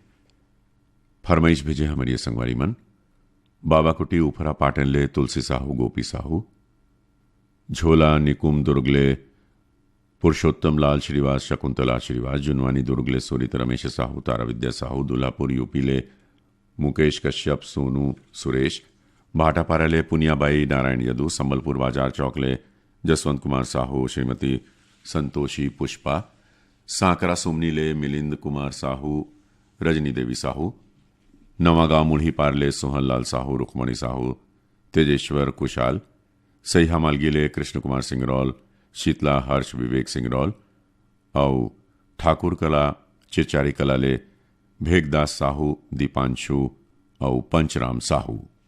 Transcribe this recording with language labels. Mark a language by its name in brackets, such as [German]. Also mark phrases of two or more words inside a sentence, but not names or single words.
[Chhattisgarhi] फरमाइश भेजे हमारी संगवारी मन बाबा कुटी उफरा पाटन ले तुलसी साहू गोपी साहू, झोला निकुम दुर्गले पुरुषोत्तम लाल श्रीवास शकुंतला श्रीवास, जुनवानी दुर्गले सोरित रमेश साहू, तारा विद्या साहू, दुल्हापुर यूपी ले मुकेश कश्यप सोनू सुरेश, भाटापारा ले पुनियाबाई नारायण यदु, संबलपुर बाजार चौक ले जसवंत कुमार साहू, श्रीमती संतोषी पुष्पा, सांकरा सुमनी ले मिलिंद कुमार साहू, रजनी देवी साहू, नवागांव मुढ़ी पारले सोहन लाल साहू, रुक्मणी साहू, तेजेश्वर कुशाल, सहिया मालगीले कृष्ण कुमार सिंगरौल, शीतला हर्ष विवेक सिंगरौल और ठाकुर कला चिरचारी कला ले भेगदास साहू, दीपांशु और पंचराम साहू।